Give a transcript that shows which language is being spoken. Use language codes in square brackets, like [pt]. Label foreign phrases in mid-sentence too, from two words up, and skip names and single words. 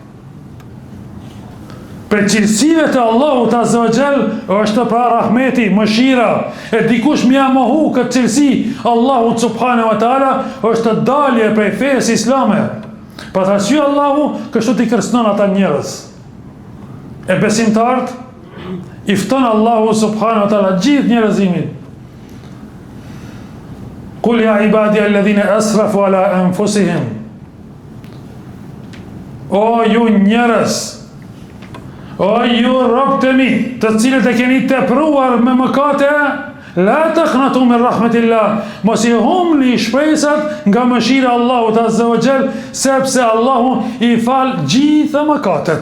[sq] Për cilësive të Allahut [ar] عز وجل [sq] është pra rahmeti, mëshira, e dikush mja mohu këtë cilësi Allahut [ar] سبحانه وتعالى [sq] është dalje prej fesë islame. Për të arsye Allahu kështu t'i kërcënon ata njerëz. E besimtarët i fton Allahu [ar] سبحانه وتعالى [sq] gjithë njerëzimin. [ar] قل يا عبادي الذين أسرفوا على أنفسهم. [sq] O ju njerëz, o ju robët e mi, të cilët e keni tepruar me mëkate, [ar] لا تقنطوا من رحمة الله, [sq] mos i humni shpresat nga mëshira Allahut [ar] عز وجل, [sq] sepse Allahu i fal gjitha mëkatet.